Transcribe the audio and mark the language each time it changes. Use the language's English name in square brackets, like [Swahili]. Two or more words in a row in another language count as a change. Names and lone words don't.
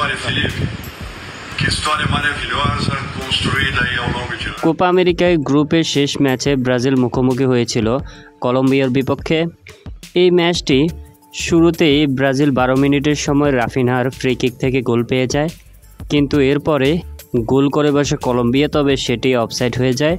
[Portuguese] Felipe, que história maravilhosa construída aí ao longo de [Bangla] কোপা আমেরিকায় গ্রুপের শেষ ম্যাচে ব্রাজিল মুখোমুখি হয়েছিল কলম্বিয়ার বিপক্ষে। এই ম্যাচটি শুরুতেই ব্রাজিল 12 মিনিটের সময় রাফিনহার ফ্রি কিক থেকে গোল পেয়ে যায়, কিন্তু এরপরে গোল করে বসে কলম্বিয়া, তবে সেটি অফসাইড হয়ে যায়।